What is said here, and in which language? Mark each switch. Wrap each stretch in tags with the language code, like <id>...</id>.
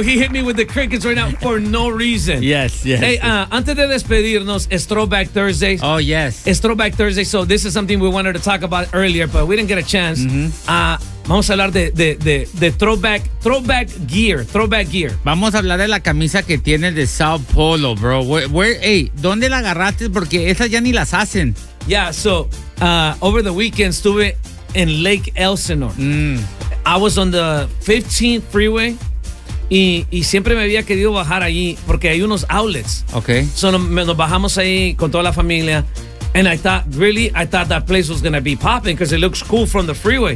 <en>He hit me with the crickets right now for no reason. Yes, yes.</en> <es>Hey, antes de despedirnos, Throwback Thursday.</es> <en>Oh, yes. Throwback Thursday. So this is something we wanted to talk about earlier, but we didn't get a chance. Mm-hmm.</en> <es>Vamos a hablar de throwback gear. Vamos a hablar de la camisa que tienes de Sao Paulo, bro. ¿Dónde la agarraste? Porque esas ya ni las hacen.</es> <en>Yeah, so over the weekend</en> <es>estuve en</es> <en>Lake Elsinore. I was on the 15th freeway</en> <es>y siempre me había querido bajar allí porque hay unos outlets.</es> <en>Okay.</en> <es>So nos bajamos ahí con toda la familia.</es> <en>And I thought that place was going to be popping because it looks cool from the freeway.</en>